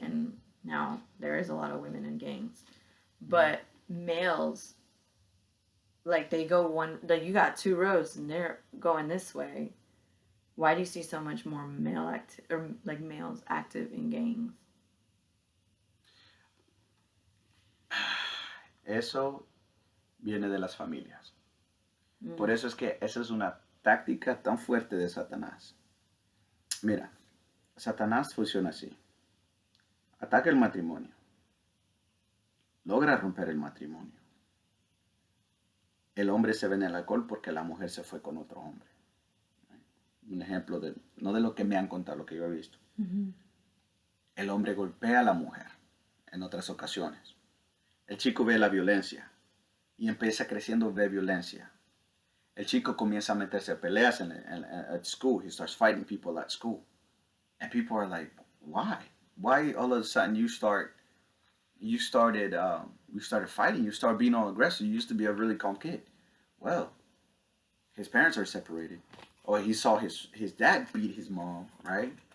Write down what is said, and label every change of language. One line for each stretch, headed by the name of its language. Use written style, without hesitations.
English: And now there is a lot of women in gangs, but males like they go one like you got two rows and they're going this way. Why do you see so much more or like males active in gangs?
Spanish: Eso viene de las familias. Por Mm. eso es que esa es una táctica tan fuerte de Satanás. Mira, Satanás funciona así. Ataca el matrimonio. Logra romper el matrimonio. El hombre se ve en el alcohol porque la mujer se fue con otro hombre. Un ejemplo de, no de lo que me han contado, lo que yo he visto. El hombre golpea a la mujer en otras ocasiones. El chico ve la violencia y empieza creciendo ver violencia. El chico comienza a meterse a peleas at school.
English: He starts fighting people at school. And people are like, why? Why all of a sudden you started fighting, you started being all aggressive. You used to be a really calm kid. Well, his parents are separated. Or he saw his dad beat his mom, right?